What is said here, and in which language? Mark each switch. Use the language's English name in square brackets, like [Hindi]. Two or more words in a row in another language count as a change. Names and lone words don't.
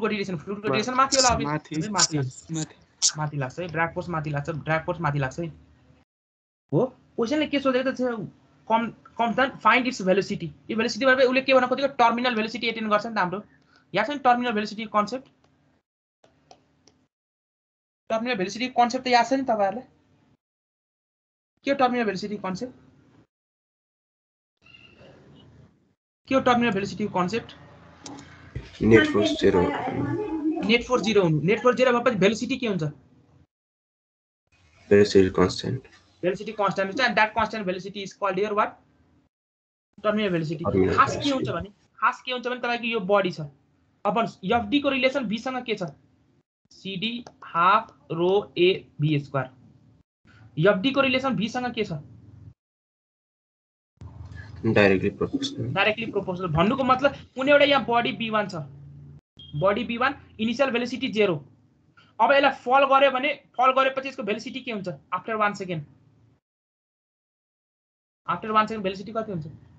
[Nepali] डाइरेक्सन माथि होला अभियसली माथि लाग्छ है [English] drag force [Nepali] माथि लाग्छ है हो क्वेशनले के सोधेको छ [English] come find its velocity [Nepali] यो भेलोसिटी भनेपछि उले के भन्न खोजेको [English] terminal velocity attain [Nepali] गर्छ नि त हाम्रो याद छ नि [English] terminal velocity concept [Nepali] त याद छ नि तपाईहरुलाई के हो [English] terminal velocity concept net force 0 [Nepali] हुनु [English] net force [Nepali] 0 भएपछि भेलोसिटी के हुन्छ [English] velocity constant velocity constant [Nepali] हुन्छ [English] and that constant velocity is called your what terminal velocity [Nepali] खास के हुन्छ भने तपाईको यो बडी छ अब fd को रिलेसन v सँग के छ cd [English] half rho a v square [Nepali] fd को रिलेसन v सँग के छ [English] directly proportional [Nepali] भन्नुको मतलब कुनै एउटा यहाँ बडी b1 छ बडी b1 [English] initial velocity 0 [Nepali] अब यसलाई फल गरेपछि यसको भेलोसिटी के हुन्छ [English] after 1 second velocity [Nepali] कति हुन्छ